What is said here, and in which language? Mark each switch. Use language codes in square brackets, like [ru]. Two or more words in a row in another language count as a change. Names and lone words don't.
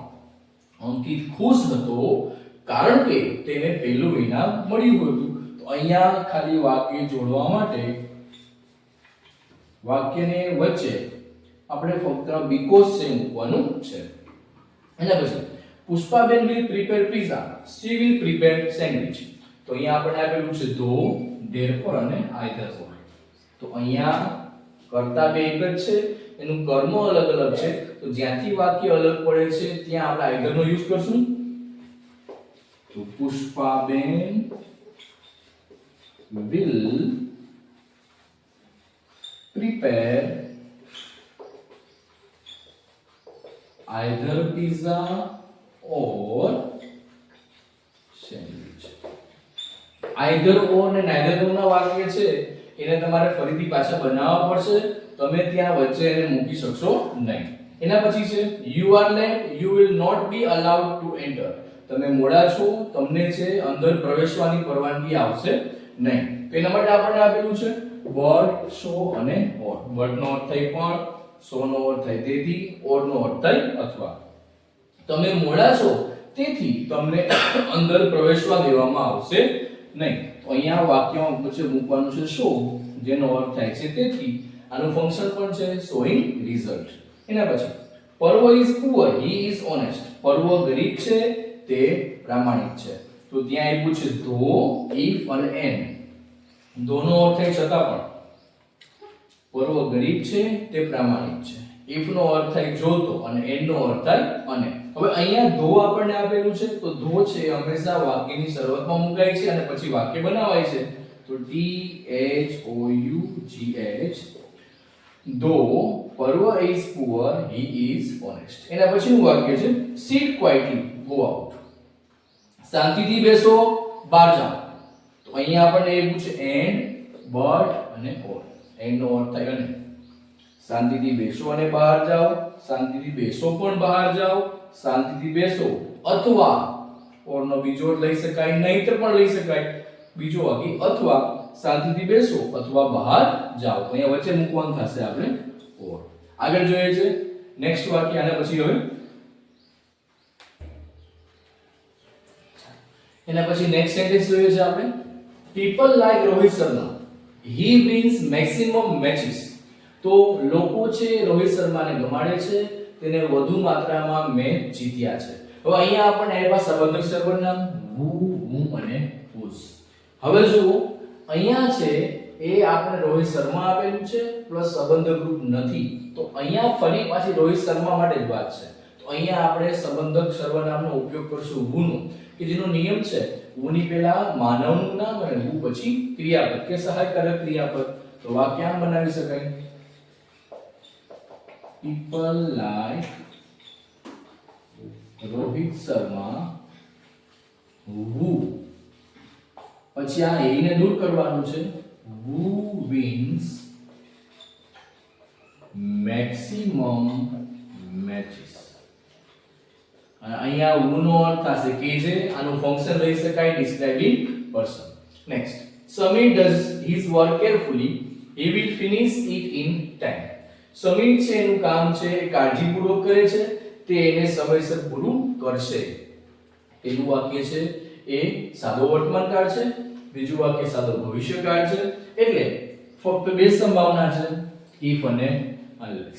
[gu] અંકિત ખુશ હતો કારણ કે તેને પહેલું ઇનામ મળ્યું હતું. તો અહીંયા ખાલી વાક્ય જોડવા માટે વાક્યને વચ્ચે આપણે ફક્ત બીકોઝ છે મૂકવાનું છે. એના પછી [en] પુષ્પાબેન will prepare pizza, she will prepare sandwich. [gu] તો અહીંયા આપણને આપેલું છે though, therefore અને either or. તો અહીંયા કર્તા બે એક જ છે, એનું કર્મ અલગ અલગ છે. તો જ્યાંથી વાક્ય અલગ પડે છે ત્યાં આપણે either નો યુઝ કરશું. [en] તો પુષ્પાબેન will prepare either pizza or sandwich. either or [gu] ને [en] neither or [gu] ના વાક્ય છે એને તમારે ફરીથી પાછા બનાવવા પડશે. તમે ત્યાં વચ્ચે એને મૂકી શકશો નહીં. એના પછી છે [en] you are late you will not be allowed to enter. [gu] તમે મોડા છો, તમને છે અંદર પ્રવેશવાની પરવાનગી આવશે નહીં. તો એના માટે આપણને આપેલું છે but, so અને or. but નો અર્થ થાય પણ, so નો અર્થ થાય તેથી, or નો અર્થ થાય અથવા. તમે મોડા છો તેથી તમને અંદર પ્રવેશવા દેવામાં આવશે નહીં. તો અહીંયા વાક્યમાં વચ્ચે મૂકવાનું છે so, જેનો અર્થ થાય છે તેથી. આનું ફંક્શન પણ છે [en] showing result. [gu] એના પછી [en] પર્વ is poor he is honest. [gu] પર્વ ગરીબ છે તે પ્રામાણિક છે. તો ત્યાં આવ્યું છે though, if અને and. દોનો અર્થ થાય છતાં પણ. પર્વ ગરીબ છે તે પ્રામાણિક છે. if નો અર્થ થાય જો તો, અને and નો અર્થ થાય અને. હવે અહીંયા ધો આપણને આપેલું છે તો ધો છે હંમેશા વાક્યની શરૂઆતમાં મુકાય છે અને પછી વાક્ય બનાવાય છે. [en] તો THOUGH though Parv is poor he is honest. [gu] એના પછીનું વાક્ય છે [en] sit quietly go out. [gu] શાંતિથી બેસો બહાર જાઓ. તો અહીંયા આપણને એ પૂછે and, but અને or. and નો અર્થ થાય અને. શાંતિથી બેસો અને બહાર જાઓ, શાંતિથી બેસો પણ બહાર જાઓ, શાંતિથી બેસો અથવા or નો બીજો અર્થ લઈ શકાય, નહીતર પણ લઈ શકાય. બીજો વાક્ય અથવા શાંતિથી બેસો અથવા બહાર જાઓ. તો અહીંયા વચ્ચે મૂકવાનું થશે આપણે or. આગળ જોઈએ છે નેક્સ્ટ વાક્ય. આના પછી હવે એના પછી [en] next sentence [gu] જોઈએ છે આપણે. [en] people like રોહિત શર્મા he wins maximum matches. [gu] તો લોકો છે રોહિત શર્માને ગમાડે છે તેને વધુ માત્રામાં મેચ જીત્યા છે. હવે અહીંયા આપણને આપ્યા સંબંધક સર્વનામ who, whom અને whose. હવે જુઓ અહીંયા છે એ આપણે રોહિત શર્મા આપેલું છે પ્લસ સંબંધક રૂપ નથી, તો અહીંયા ફરી પાછી રોહિત શર્મા માટે જ વાત છે. તો અહીંયા આપણે સંબંધક સર્વનામનો ઉપયોગ કરશું who નો, કે જેનો નિયમ છે who ની પહેલા માનવનું નામ અને who પછી ક્રિયાપદ કે સહાયકારક ક્રિયાપદ. તો વાક્ય આમ બનાવી શકાય, [en] people like [gu] રોહિત શર્મા who, પછી આ એ ને દૂર કરવાનું છે, [en] who wins maximum matches. [gu] અને અહીંયા who નો અર્થ થશે કે જે, આનું ફંક્શન લઈ શકાય [en] describing person. [gu] નેક્સ્ટ, [en] Samir does his work carefully, he will finish it in time. [gu] સમીર છે એનું કામ છે એ કાળજીપૂર્વક કરે છે, તે એને સમયસર પૂરું કરશે. પેલું વાક્ય છે એ સાદો વર્તમાનકાળ છે, બીજું વાક્ય સાદો ભવિષ્યકાળ છે. એટલે ફક્ત બે સંભાવના છે, if અને unless.